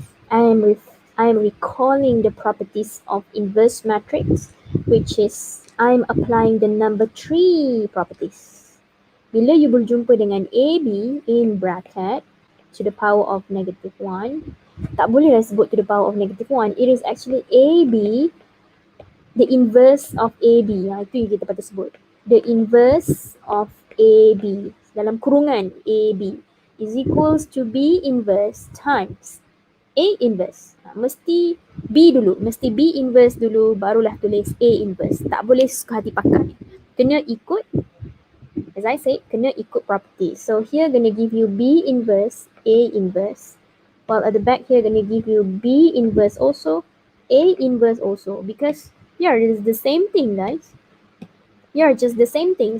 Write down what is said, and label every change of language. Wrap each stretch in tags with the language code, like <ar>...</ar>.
<en>I am recalling the properties of inverse matrix, which is I'm applying the number 3 properties.</en> <ms>Bila you berjumpa dengan</ms> <en>AB in bracket to the power of -1,</en> <ms>tak bolehlah sebut</ms> <en>to the power of -1. It is actually AB, the inverse of AB.</en> <ms>Itu yang kita patut sebut.</ms> <en>The inverse of AB</en> <ms>dalam kurungan</ms> <en>AB is equals to B inverse times A inverse.</en> <ms>Mesti B inverse dulu, barulah tulis A inverse. Tak boleh suka hati pakai. Kena ikut,</ms> <en>as I said,</en> <ms>kena ikut property.</ms> <en>So here gonna give you B inverse, A inverse. While at the back here gonna give you B inverse also, A inverse also. Because here it is the same thing, guys. Here just the same thing.</en>